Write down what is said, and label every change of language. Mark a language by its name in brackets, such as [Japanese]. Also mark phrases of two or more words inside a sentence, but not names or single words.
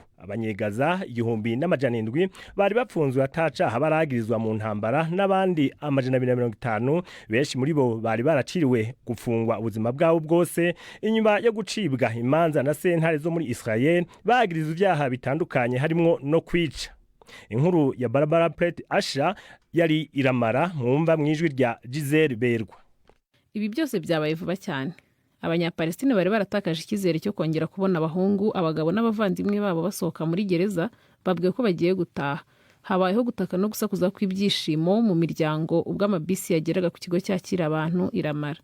[Rundi] Abanyegaza 1,700 bari bapfunzwe atacaha baragirizwa mu ntambara, n'abandi 250 benshi muri bo bari baraciriwe gufungwa ubuzima bwabo bwose inyuma yo gucibwa imanza na sentare zo muri Israel bagirizwa ibyaha bitandukanye harimo no kwica. Inkuru ya Barbara Plett Asha yari iramara mwumva mwijwi rya Giselle Berwa. [Kinyarwanda] Ibi byose byabaye vuba cyane. Abanyapalestine bari baratakaje icyizere cyo kongera kubona abahungu, abagabo n'abavandimwe babo basohoka muri gereza, babwiye ko bagiye gutaha. Habayeho gutaka no gusakuza kw'ibyishimo mu miryango ubwo amabisi yageraga ku kigo cyakira abantu iramara.